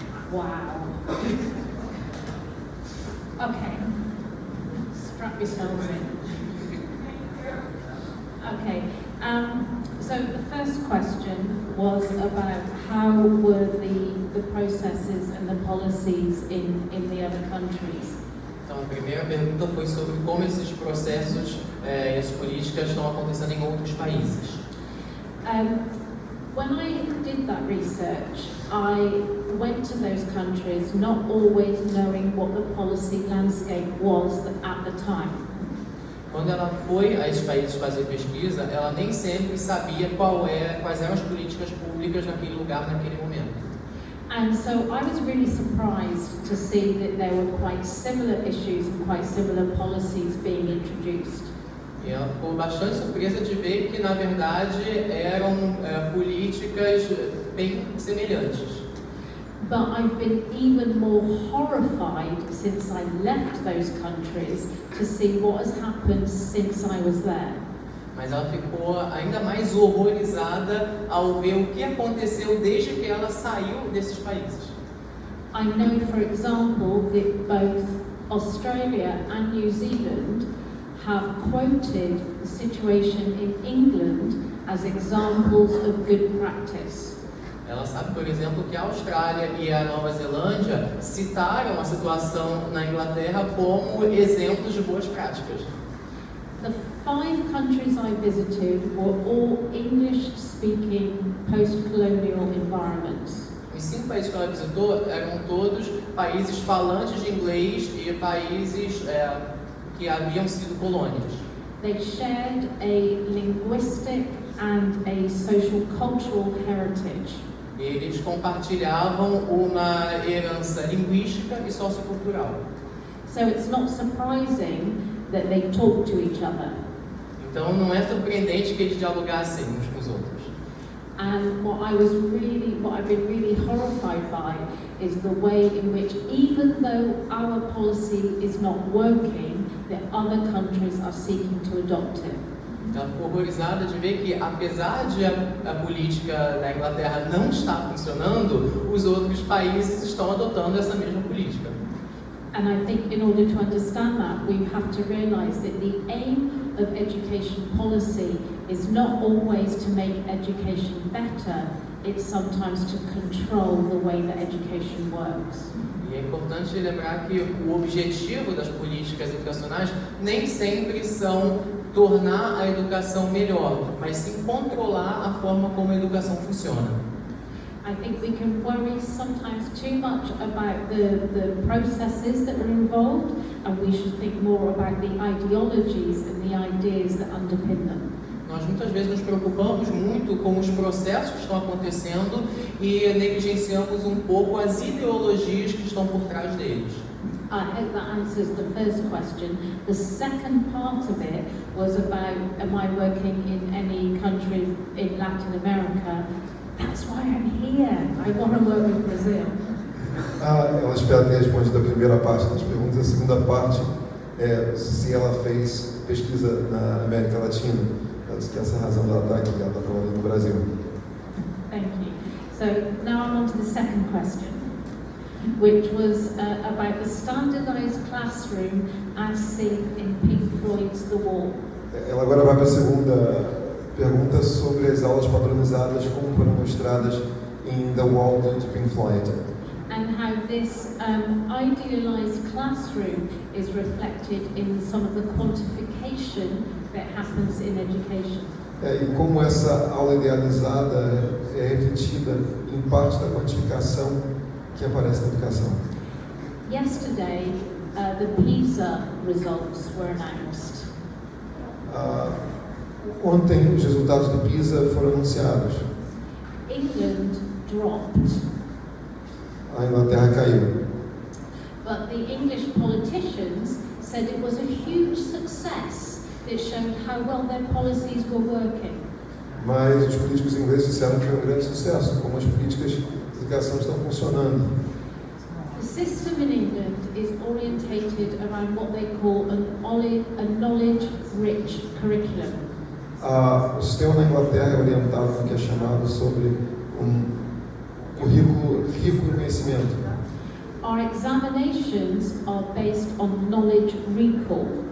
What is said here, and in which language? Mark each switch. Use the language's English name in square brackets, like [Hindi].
[English] Wow. Okay. Strap yourselves in. Okay. So the first question was about how were the processes and the policies in the other countries. [Portuguese] Então, a primeira pergunta foi sobre como esses processos e as políticas estão acontecendo em outros países. [English] When I did that research, I went to those countries not always knowing what the policy landscape was at the time. [Portuguese] Quando ela foi a esses países fazer pesquisa, ela nem sempre sabia quais eram as políticas públicas naquele lugar, naquele momento. [English] And so I was really surprised to see that there were quite similar issues and quite similar policies being introduced. [Portuguese] E ela ficou bastante surpresa de ver que, na verdade, eram políticas bem semelhantes. [English] But I've been even more horrified since I left those countries to see what has happened since I was there. [Portuguese] mas ela ficou ainda mais horrorizada ao ver o que aconteceu desde que ela saiu desses países. [English] I know, for example, that both Australia and New Zealand have quoted the situation in England as examples of good practice. [Portuguese] Ela sabe, por exemplo, que a Austrália e a Nova Zelândia citaram a situação na Inglaterra como exemplos de boas práticas. [English] The 5 countries I visited were all English-speaking post-colonial environments. [Portuguese] Os 5 países que ela visitou eram todos países falantes de inglês e países que haviam sido colônias. [English] They shared a linguistic and a social cultural heritage. [Portuguese] Eles compartilhavam uma herança linguística e sociocultural. [English] So it's not surprising that they talk to each other. [Portuguese] Então não é surpreendente que eles dialogassem uns com os outros. [English] And what I've been really horrified by is the way in which, even though our policy is not working, that other countries are seeking to adopt it. [Portuguese] Ela ficou horrorizada de ver que, apesar de a política da Inglaterra não estar funcionando, os outros países estão adotando essa mesma política. [English] And I think in order to understand that, we have to realize that the aim of education policy is not always to make education better, it's sometimes to control the way that education works. [Portuguese] E é importante lembrar que o objetivo das políticas educacionais nem sempre são tornar a educação melhor, mas sim controlar a forma como a educação funciona. [English] I think we can worry sometimes too much about the processes that are involved, and we should think more about the ideologies and the ideas that underpin them. [Portuguese] Nós muitas vezes nos preocupamos muito com os processos que estão acontecendo e negligenciamos um pouco as ideologias que estão por trás deles. [English] I hope that answers the first question. The second part of it was about, am I working in any country in Latin America? That's why I'm here. I want to work with Brazil. [Portuguese] Ela espera ter respondido a primeira parte das perguntas. A segunda parte é se ela fez pesquisa na América Latina. Ela disse que essa é a razão dela estar aqui. Ela está trabalhando no Brasil. [English] Thank you. So now I'm on to the second question, which was about the standardized classroom as seen in Pink Floyd's The Wall. [Portuguese] Ela agora vai para a segunda pergunta sobre as aulas padronizadas como foram mostradas em The Wall de Pink Floyd. [English] And how this idealized classroom is reflected in some of the quantification that happens in education. [Portuguese] E como essa aula idealizada é refletida em parte da quantificação que aparece na educação. [English] Yesterday, the PISA results were announced. [Portuguese] Ontem, os resultados do PISA foram anunciados. [English] England dropped. [Portuguese] A Inglaterra caiu. [English] But the English politicians said it was a huge success that showed how well their policies were working. [Portuguese] Mas os políticos ingleses disseram que foi um grande sucesso, como as políticas de educação estão funcionando. [English] The system in England is orientated around what they call a knowledge-rich curriculum. [Portuguese] O sistema na Inglaterra é orientado no que é chamado sobre currículo rico em conhecimento. [English] Our examinations are based on knowledge recall.